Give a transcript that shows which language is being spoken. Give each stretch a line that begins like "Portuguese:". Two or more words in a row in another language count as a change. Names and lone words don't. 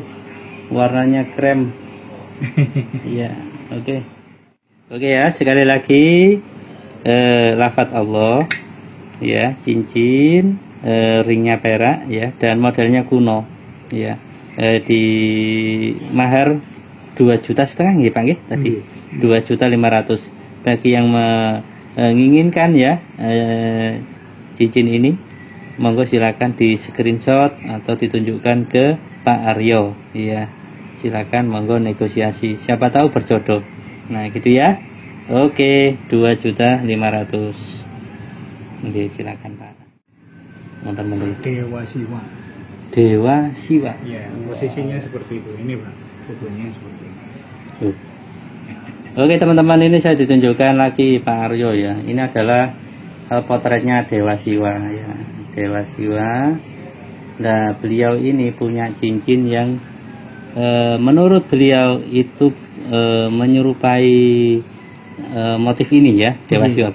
Indonesian: Warnanya krem. Iya, oke. Oke ya, sekali lagi lafaz Allah, ya cincin. ringnya perak ya, dan modelnya kuno ya. Di mahar 2,5 juta nggih Pak nggih tadi. 2.500.000. Bagi yang menginginkan ya cincin ini, monggo silakan di screenshot atau ditunjukkan ke Pak Aryo ya. Silakan monggo negosiasi, siapa tahu berjodoh. Nah gitu ya. Oke, 2.500.000. Oke, silakan Pak. Mantan-mantan. Dewa Siwa. Dewa Siwa. Ya, posisinya seperti itu. Ini Pak, fotonya seperti ini. Oke teman-teman, ini saya ditunjukkan lagi Pak Aryo ya. Ini adalah potretnya Dewa Siwa ya. Dewa Siwa. Nah beliau ini punya cincin yang menurut beliau itu menyerupai motif ini ya, Dewa Siwa.